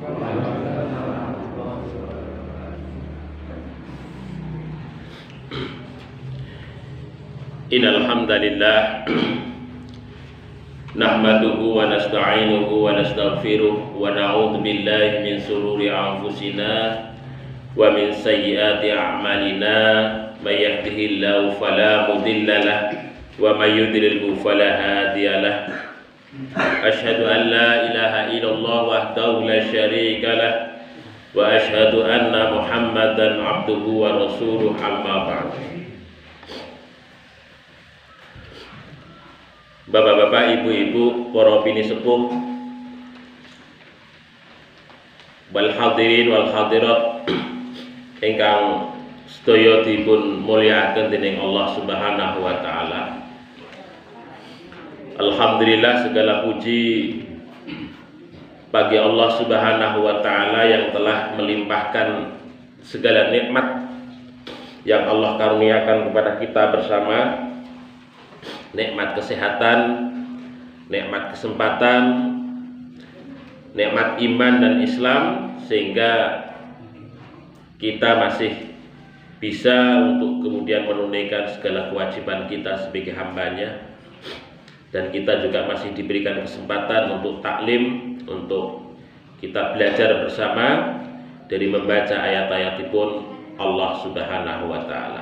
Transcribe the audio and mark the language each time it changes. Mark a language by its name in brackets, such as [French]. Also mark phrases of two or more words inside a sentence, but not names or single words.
[Arabic] إن الحمد لله نحمده ونستعينه ونستغفره ونعوذ بالله من شرور أنفسنا ومن سيئات أعمالنا من يهده الله فلا مضل له ومن يضلل فلا هادي له. أشهد أن لا إله إلا الله وحده لا شريك له وأشهد أن محمدا عبده ورسوله، أما بعد. [Javanese] Bapak-bapak, ibu-ibu, para bini sepuh, [Arabic] والحاضرين والحاضرات [Javanese] ingkang sedaya dipun mulyakaken dening Allah [Arabic] سبحانه وتعالى. Alhamdulillah, [Indonesian] segala puji bagi Allah [Arabic] سبحانه وتعالى [Indonesian] yang telah melimpahkan segala nikmat yang Allah karuniakan kepada kita bersama. Nikmat kesehatan, nikmat kesempatan, nikmat iman dan Islam, sehingga kita masih bisa untuk kemudian menunaikan segala kewajiban kita sebagai hambanya, dan kita juga masih diberikan kesempatan untuk taklim, untuk kita belajar bersama dari membaca ayat-ayatipun Allah [Arabic] سبحانه وتعالى.